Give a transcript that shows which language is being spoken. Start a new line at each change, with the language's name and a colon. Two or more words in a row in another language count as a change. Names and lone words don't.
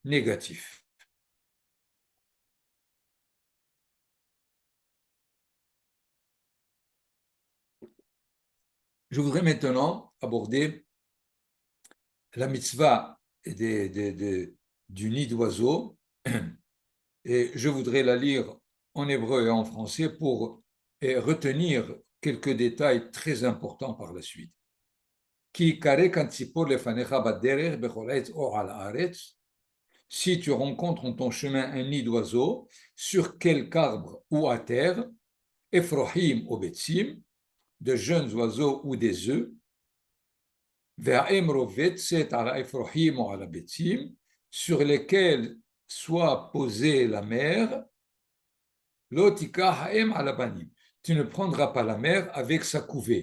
French: » Je voudrais maintenant aborder la mitzvah du nid d'oiseau, et je voudrais la lire en hébreu et en français pour retenir quelques détails très importants par la suite.
Hebrew: כי יקרא קן צפור לפניך בדרך בכל עץ או על הארץ.
French: Si tu rencontres en ton chemin un nid d'oiseau, sur quelque arbre ou à terre, Ephrohim ou Betsim, de jeunes oiseaux ou des œufs, sur lesquels soit posée la mère, tu ne prendras pas la mère avec sa couvée.